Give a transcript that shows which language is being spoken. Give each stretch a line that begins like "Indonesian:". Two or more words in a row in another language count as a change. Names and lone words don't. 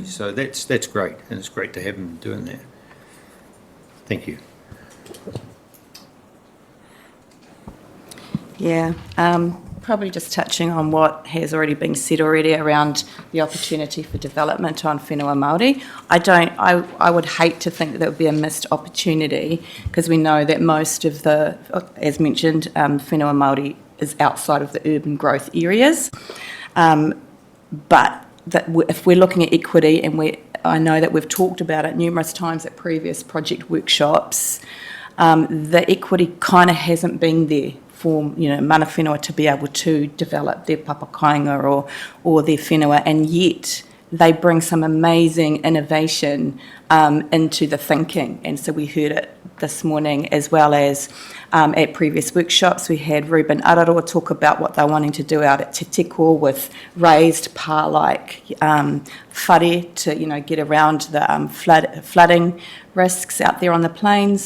English: So that's great, and it's great to have them doing that. Thank you. Yeah, probably just touching on what has already been said already around the opportunity for development on
Māori: whenua Māori.
English: I would hate to think that would be a missed opportunity, because we know that most of the, as mentioned,
Māori: whenua Māori
English: is outside of the urban growth areas. But if we're looking at equity, and I know that we've talked about it numerous times at previous project workshops, the equity kind of hasn't been there for
Māori: mana whenua
English: to be able to develop their papakainga or their whenua, and yet they bring some amazing innovation into the thinking. And so we heard it this morning, as well as at previous workshops. We had Ruben Araroa talk about what they're wanting to do out at Te Teko with raised pā-like whare to, get around the flooding risks out there on the plains.